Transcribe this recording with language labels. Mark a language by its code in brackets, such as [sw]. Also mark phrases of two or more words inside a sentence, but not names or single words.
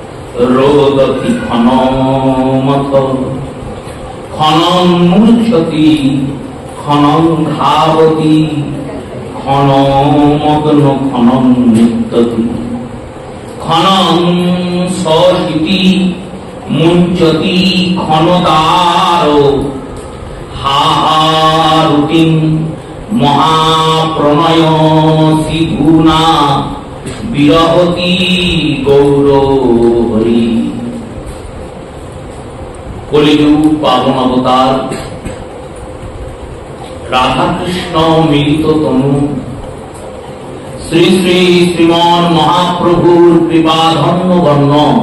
[sa] রোদতি ক্ষণমথ ক্ষণং মূর্ছতি ক্ষণং ধাবতি ক্ষণমগ্ন ক্ষণং নিত্যতি ক্ষণং সশিতি মুঞ্চতি ক্ষণতার হাহারুতিং মহাপ্রণয় সিধুনা বিরহতি গৌরহরি। [bn] কলিযুগ পাবন অবতার রাধাকৃষ্ণ মিলিত তনু শ্রী শ্রী শ্রীমন মহাপ্রভুর কৃপাধন্য বর্ণ